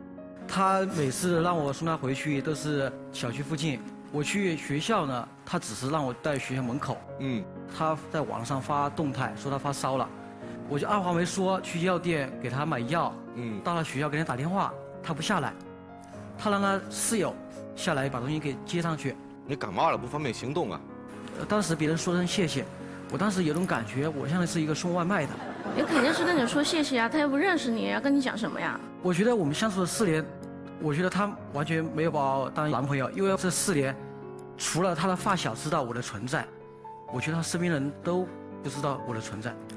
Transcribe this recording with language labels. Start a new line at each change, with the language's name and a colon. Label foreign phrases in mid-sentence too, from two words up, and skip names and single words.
Chinese: 他每次让我送他回去都是小区附近，我去学校呢，他只是让我在学校门口。他在网上发动态说他发烧了，我就二话没说去药店给他买药。到了学校给他打電話，他不下來，他讓他室友下來把東西給接上去。你感冒了不方便行動啊？當時別人說聲謝謝，我當時有種感覺，我像是一個送外賣的。也肯定是跟你說謝謝啊，他又不認識你，要跟你講什麼呀？我覺得我們相處了4年，我覺得他完全沒有把我當男朋友，因為這4年，除了他的發小知道我的存在，我覺得他身邊人都不知道我的存在。